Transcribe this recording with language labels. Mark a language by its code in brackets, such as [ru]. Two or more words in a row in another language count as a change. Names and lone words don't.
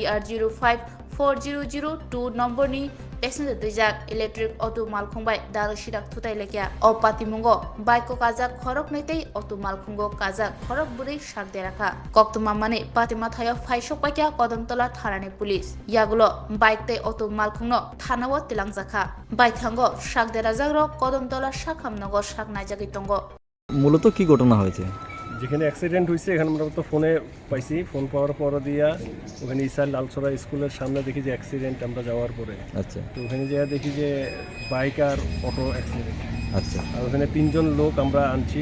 [trp] TR054002 নম্বর ni passenger tujak [en] electric auto [trp] malkhungbai dal sidak thutai lekya o patimungo bike ko kajak khorok neitei auto malkhungo kajak khorok buri shak derakha koktuma mane patima thayo phaisok paikya kodamtola thanani police yagulo bike te auto malkhungno thanawo tilangjakha bike thango shak derajagro kodamtola shakhamnogor shak naijagi tongo [bn] মূলত কি ঘটনা হয়েছে? যেখানে অ্যাক্সিডেন্ট হয়েছে এখানে আমরা তো ফোনে পাইছি, ফোন পাওয়ার পর দিয়া ওখানে ইসার লালসরা স্কুলের সামনে দেখি যে অ্যাক্সিডেন্ট আমরা যাওয়ার পরে। আচ্ছা, তো ওখানে যেয়ে দেখি যে বাইক আর অটো অ্যাক্সিডেন্ট। আচ্ছা, আর ওখানে 3জন লোক আমরা আনছি।